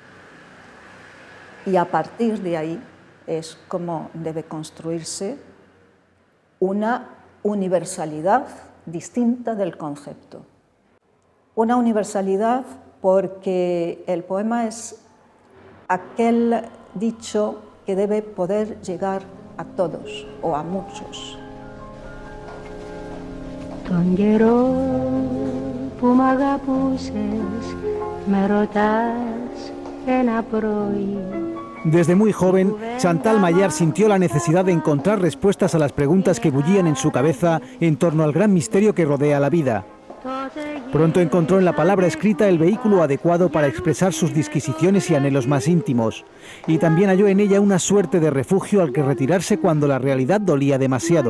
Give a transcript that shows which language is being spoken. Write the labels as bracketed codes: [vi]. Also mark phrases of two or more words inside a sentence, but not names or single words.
[es] Y a partir de ahí es como debe construirse una universalidad distinta del concepto. Una universalidad porque el poema es aquel dicho que debe poder llegar a todos o a muchos. [el] Τον καιρό που μ' αγαπούσες με ρωτάς ένα πρωί. [es] Desde muy joven, Chantal Maillard sintió la necesidad de encontrar respuestas a las preguntas que bullían en su cabeza en torno al gran misterio que rodea la vida. Pronto encontró en la palabra escrita el vehículo adecuado para expresar sus disquisiciones y anhelos más íntimos, y también halló en ella una suerte de refugio al que retirarse cuando la realidad dolía demasiado.